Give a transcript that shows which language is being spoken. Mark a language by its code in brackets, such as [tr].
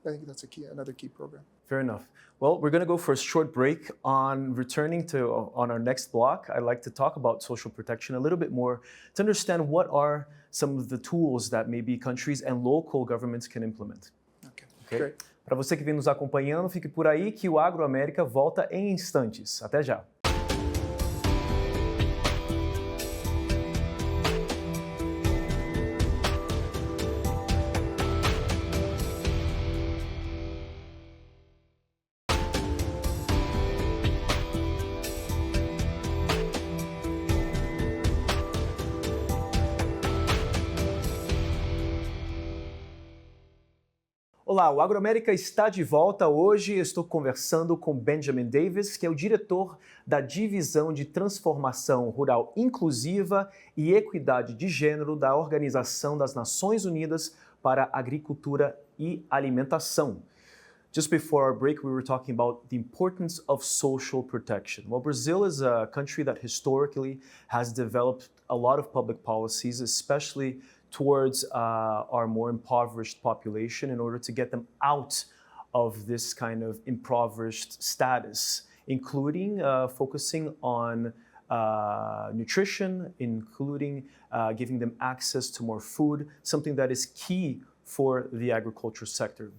[en] I think that's another key program. Fair enough. Well, we're going to go for a short break. On our next block, I'd like to talk about social protection a little bit more to understand what are some of the tools that maybe countries and local governments can implement. Okay? Great. [pt] Para você que vem nos acompanhando, fique por aí que o Agro América volta em instantes. Até já. Olá, o Agro América está de volta. Hoje estou conversando com Benjamin Davis, que é o diretor da Divisão de Transformação Rural Inclusiva e Equidade de Gênero da Organização das Nações Unidas para a Agricultura e Alimentação. [en] Just before our break, we were talking about the importance of social protection. Well, Brazil is a country that historically has developed a lot of public policies, especially towards our more impoverished population in order to get them out of this kind of impoverished status, including focusing on nutrition, including giving them access to more food, something that is key for the agriculture sector.